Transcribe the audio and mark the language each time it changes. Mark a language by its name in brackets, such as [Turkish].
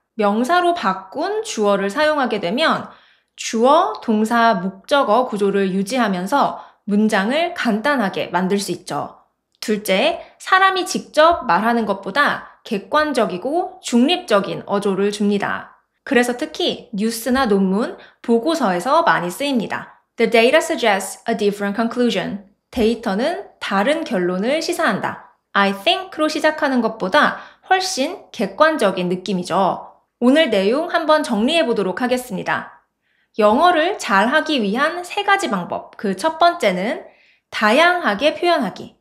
[Korean] 명사로 바꾼 주어를 사용하게 되면 주어, 동사, 목적어 구조를 유지하면서 문장을 간단하게 만들 수 있죠. 둘째, 사람이 직접 말하는 것보다 객관적이고 중립적인 어조를 줍니다. 그래서 특히 뉴스나 논문, 보고서에서 많이 쓰입니다. [English] The data suggests a different conclusion. [Korean] 데이터는 다른 결론을 시사한다. [English] I think [Korean] 로 시작하는 것보다 훨씬 객관적인 느낌이죠. 오늘 내용 한번 정리해 보도록 하겠습니다. 영어를 잘하기 위한 3가지 방법. 그 첫 번째는 다양하게 표현하기.